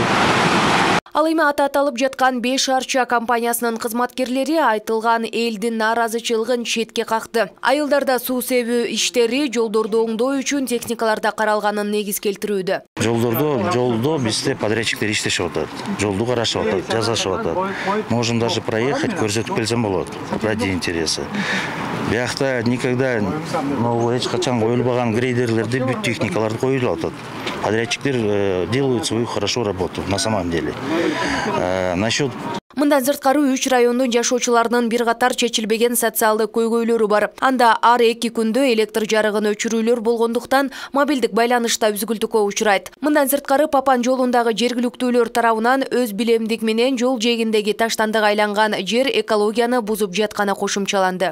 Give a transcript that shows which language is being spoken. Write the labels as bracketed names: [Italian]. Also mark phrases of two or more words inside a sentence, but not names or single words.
[Kyrgyz] Ал эми аталып жаткан 5 арча компаниясынын кызматкерлери айтылган элдин нааразычылыгын четке какты. Айылдарда суу себүү иштери, жолдорду оңдоо үчүн техникаларда каралганын негиз келтирүүдө. Жолдо бизде подрядчиктер иштешип атат. Жолду карашып атат, жасашып атат. [Russian] Можем даже проехать, [Kyrgyz] көрсөтүп келсем болот. [Russian] Ради интереса. [Kyrgyz] Биякта никогда эч качан коюлбаган грейдерлерди, бүт техникаларды коюлуп атат. [Russian] Подрядчиктер делают свою хорошо работу на самом деле. Насчет [Kyrgyz] Мындан сырткары 3 райондун жашоочуларынын бир катар чечилбеген социалдык көйгөйлөрү бар. Анда ар 2 күндө электр жарыгын өчүрүүлөр болгондуктан мобилдик байланышта үзгүлтүккө учурайт. Мындан сырткары Папан жолундагы жергиликтүүлөр тарабынан өз билемдик менен жол жээгиндеги таштандык айланган жер экологияны бузуп жатканы кошумчаланды.